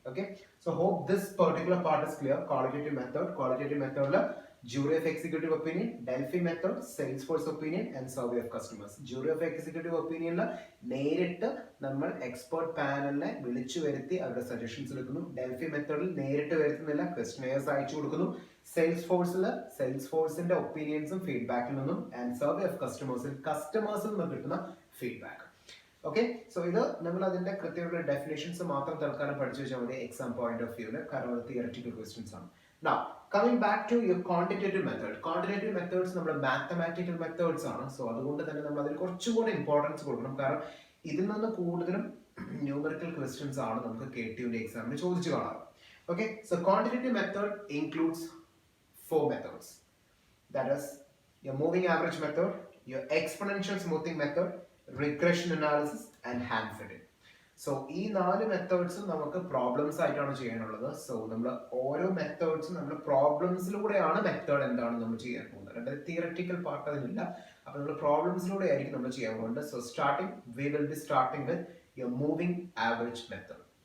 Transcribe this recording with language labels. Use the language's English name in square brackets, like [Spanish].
[English] Okay, so hope this particular part is clear. Qualitative മെത്തേഡിൽ jury of executive opinion, Delphi method, Salesforce opinion and survey of customers. [Malayalam] Jury of executive opinion നേരിട്ട് നമ്മൾ expert പാനലിനെ വിളിച്ചു വരുത്തി അവരുടെ suggestions എടുക്കുന്നു. Delphi മെത്തേഡിൽ നേരിട്ട് വരുത്തുന്നില്ല, ക്വസ്റ്റനെയേഴ്സ് അയച്ചു കൊടുക്കുന്നു. സെയിൽസ്ഫോഴ്സിന്റെ ഒപ്പീനിയൻസും ഫീഡ്ബാക്കിൽ നിന്നും ആൻഡ് സർവേ ഓഫ് കസ്റ്റമേഴ്സിൽ നിന്നും കിട്ടുന്ന ഫീഡ്ബാക്ക്. ഓക്കെ, സോ ഇത് നമ്മൾ അതിന്റെ കൃത്യമായിട്ടുള്ള ഡെഫിനേഷൻസ് മാത്രം തൽക്കാലം പഠിച്ചു വെച്ചാൽ മതി എക്സാം പോയിന്റ് ഓഫ് വ്യൂവിൽ, കാരണം അത് തിയററ്റിക്കൽ ക്വസ്റ്റ്യൻസ് ആണ്. [English] Now, coming back to your quantitative method. Quantitative methods നമ്മുടെ mathematical methods ആണ്. [Malayalam] സോ അതുകൊണ്ട് തന്നെ നമ്മൾ അതിൽ കുറച്ചും കൂടി ഇമ്പോർട്ടൻസ് കൊടുക്കണം, കാരണം ഇതിൽ നിന്ന് കൂടുതലും ന്യൂമറിക്കൽ ക്വസ്റ്റ്യൻസ് ആണ് നമുക്ക് KTU എക്സാമിന് ചോദിച്ചു കാണാറ്. [English] Okay, so quantitative method includes 4 methods. That is your moving average method, your exponential smoothing method, regression analysis and hand fitting. [Malayalam] So ഈ 4 മെത്തേഡ്സും നമുക്ക് പ്രോബ്ലംസ് ആയിട്ടാണ് ചെയ്യാനുള്ളത്. സോ നമ്മൾ ഓരോ മെത്തേഡ്സും നമ്മൾ പ്രോബ്ലംസിലൂടെയാണ് മെത്തേഡ് എന്താണ് നമ്മൾ ചെയ്യാൻ പോകുന്നത്. അതായത് തിയററ്റിക്കൽ പാർട്ട് അതിനില്ല. അപ്പൊ നമ്മൾ പ്രോബ്ലംസിലൂടെ ആയിരിക്കും നമ്മൾ ചെയ്യാൻ പോകുന്നത്. [English] So we will be starting with your moving average method.